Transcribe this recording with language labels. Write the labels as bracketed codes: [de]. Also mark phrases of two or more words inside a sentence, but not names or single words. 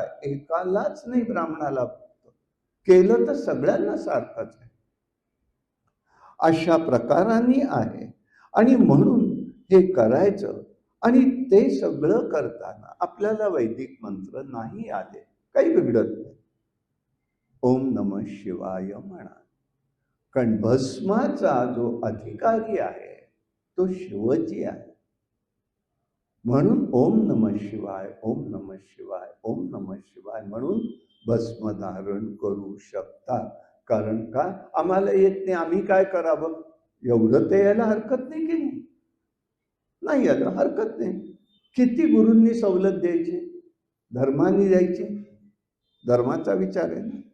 [mr] एकालाच नाही, ब्राह्मणाला केलं तर सगळ्यांना सारखंच आहे. अशा प्रकारांनी आहे. आणि म्हणून हे करायचं. आणि ते सगळं करताना आपल्याला वैदिक मंत्र नाही आले, काही बिघडत नाही. [sa] ओम नमः शिवाय म्हणा. [mr] कारण भस्माचा जो अधिकारी आहे तो शिवजी आहे. [sa] म्हणून ओम नमः शिवाय, ओम नमः शिवाय, ओम नमः शिवाय [mr] म्हणून भस्म धारण करू शकता. कारण का? आम्हाला येत नाही, आम्ही काय करावं? एवढं ते यायला हरकत नाही की नाही आलं, हरकत नाही. किती गुरूंनी सवलत द्यायची, धर्माने द्यायची, धर्माचा विचार आहे ना.